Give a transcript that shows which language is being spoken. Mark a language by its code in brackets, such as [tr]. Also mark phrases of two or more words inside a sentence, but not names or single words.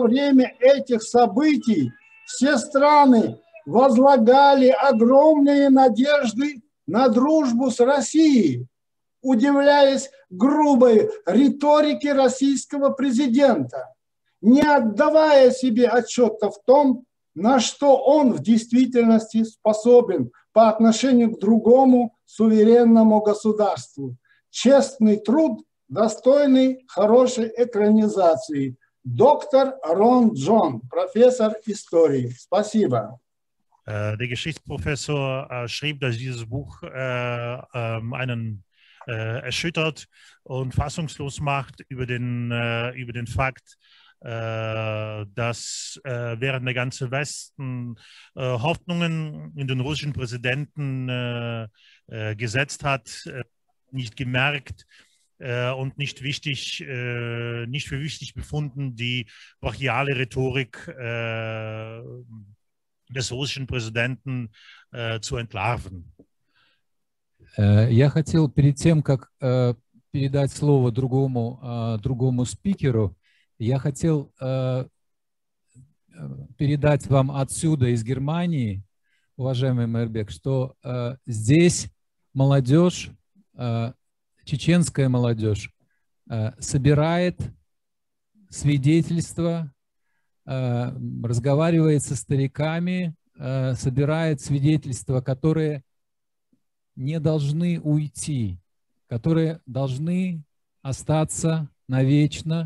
[ru] время этих событий все страны возлагали огромные надежды на дружбу с Россией, удивляясь грубой риторике российского президента, не отдавая себе отчета в том, на что он в действительности способен по отношению к другому суверенному государству. Честный труд, достойный хорошей экранизации. Доктор Рон Джон, профессор истории. Спасибо. [de] Der Geschichtsprofessor schrieb, dass dieses Buch einen erschüttert und fassungslos macht über den Fakt, dass während der ganze Westen Hoffnungen in den russischen Präsidenten gesetzt hat, nicht gemerkt und nicht für wichtig befunden, die brachiale Rhetorik des russischen Präsidenten zu entlarven. [ru] Я хотел перед тем, как передать слово другому спикеру, я хотел передать вам отсюда, из Германии, уважаемый Майрбек, что здесь молодежь, чеченская молодежь, собирает свидетельства, разговаривает со стариками, собирает свидетельства, которые не должны уйти, которые должны остаться навечно.